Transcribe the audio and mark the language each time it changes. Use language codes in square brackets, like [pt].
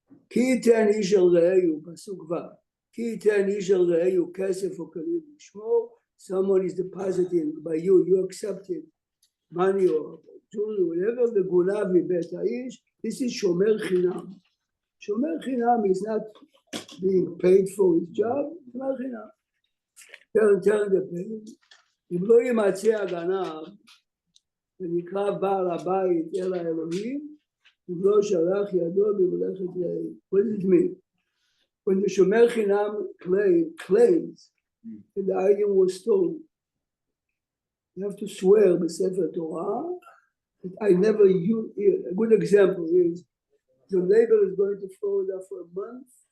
[he] כי ייתן איש אל רעהו, פסוק ו', כי ייתן איש אל רעהו כסף או כלים לשמור, [en] someone is depositing by you, you accepted money or jewelry, whatever, [he] וגונב מבית האיש, [en] this is [he] שומר חינם. [en] שומר חינם is not being paid for his job, שומר חינם. [he] turn the page, אם לא יימצא הגנב, ונקרא בעל הבית אל האלוהים, אם לא שלח ידו במלאכת רעהו. [en] What does it mean? When the Shomer Chinam claims that the item was stolen, you have to swear b'Sefer Torah that I never use it. A good example is your neighbor is going to Florida for a month.